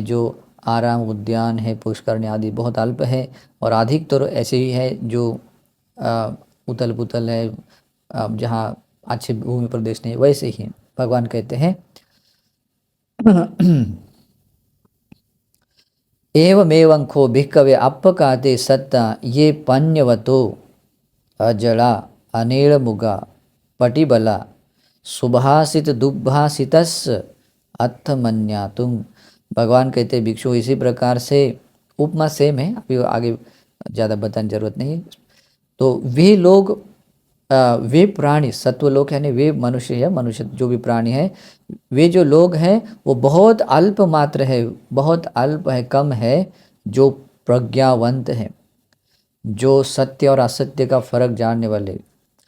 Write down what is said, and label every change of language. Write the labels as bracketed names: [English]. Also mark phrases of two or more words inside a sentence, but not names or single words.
[Hindi] जो आराम उद्यान है, पुष्करणी आदि बहुत अल्प है, और अधिक तो ऐसे ही है जो उथल पुथल है, जहाँ अच्छे भूमि प्रदेश नहीं, वैसे ही भगवान कहते हैं [Pali] एवमेवं खो भिक्कवे अपकाते सत्ता ये पन्यवतो अजड़ा अनिर्मुगा पटिबला सुभाषित दुर्भाषितस् अर्थमन्यातुम। [Hindi] भगवान कहते भिक्षु इसी प्रकार से उपमा सेम है, अभी आगे ज़्यादा बताने जरूरत नहीं है। तो वे लोग वे प्राणी सत्वलोक यानी वे मनुष्य है, मनुष्य जो भी प्राणी है, वे जो लोग हैं वो बहुत अल्प मात्र है, बहुत अल्प है, कम है, जो प्रज्ञावंत है, जो सत्य और असत्य का फर्क जानने वाले,